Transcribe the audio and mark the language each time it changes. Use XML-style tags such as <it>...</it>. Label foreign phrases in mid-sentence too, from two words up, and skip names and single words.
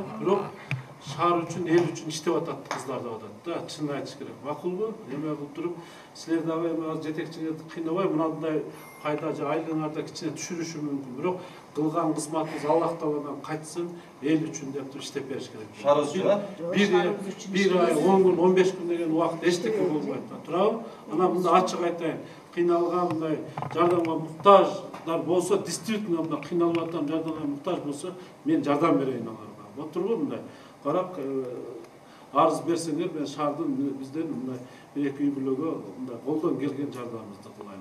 <ky>Бирок шаар үчүн, эл үчүн иштеп атат кыздар деп атат да. Чынын айтыш керек. Макулбу? Эме кылып туруп, силер дагы эме жетекчиңерди кыйнабай мындай пайда же айлыгыңарда кичине түшүрүшү мүмкүн. Бирок кылган кызматыбыз Аллах Тааладан кайтсын, эл үчүн деп туруп иштеп бериш керек. Шаарыбыз үчүн,</ky> <tr>Bir ay, 10 gün, 15 gün</tr> <ky>деген убакыт эчтеке болбойт. Туурабы? Ана мында ачык айтайын. Кыйналган мындай жардамга муктаждар болсо, действительно мында кыйналып атам жардамга муктаж болсо, мен жардам берейин аларга. Вот турбу мындай. Карап арыз берсеңер, мен шаардын бизден мындай эки үй бүлөгө мындай колдон келген жардамыбызды кылайын.</ky>